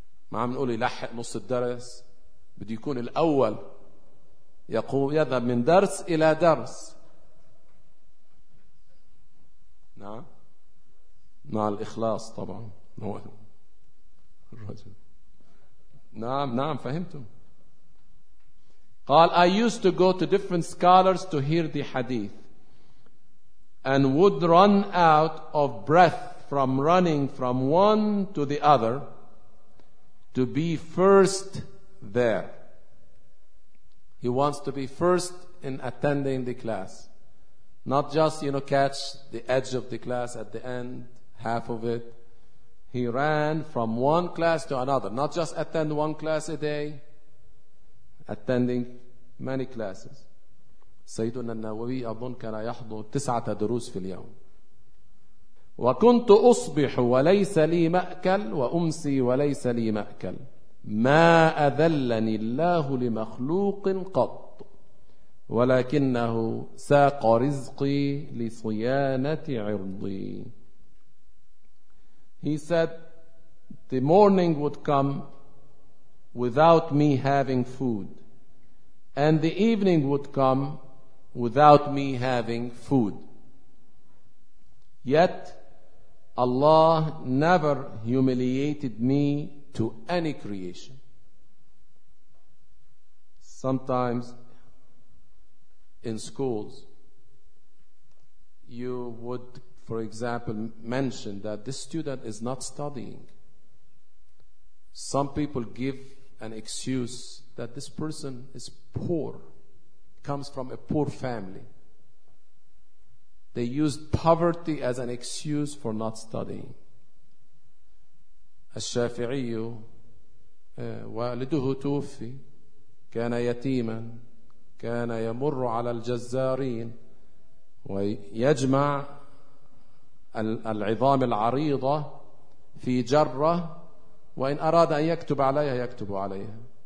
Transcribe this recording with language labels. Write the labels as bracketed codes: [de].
[ar] ما عم نقول يلحق نص الدرس، بده يكون الأول. يقوم يذهب من درس إلى درس. نعم، مع الإخلاص طبعا. هو الرجل نعم نعم فهمتم. قال [en] I used to go to different scholars to hear the hadith and would run out of breath from running from one to the other to be first there. He wants to be first in attending the class, not just, you know, catch the edge of the class at the end, half of it. He ran from one class to another, not just attend one class a day, attending many classes. [ar] سيدنا النووي أظن كان يحضر 9 دروس في اليوم. وكنت أصبح وليس لي مأكل وأمسي وليس لي مأكل ما أذلني الله لمخلوق قط ولكنه ساق رزقي لصيانة عرضي. [en] He said, the morning would come without me having food, and the evening would come without me having food. Yet, Allah never humiliated me to any creation. Sometimes, in schools, you would, for example, mention that this student is not studying. Some people give an excuse that this person is poor, comes from a poor family. They use poverty as an excuse for not studying. [ar] الشافعي والده توفي كان يتيما كان يمر على الجزارين ويجمع العظام العريضة في جرة وإن أراد أن يكتب عليها يكتب عليها.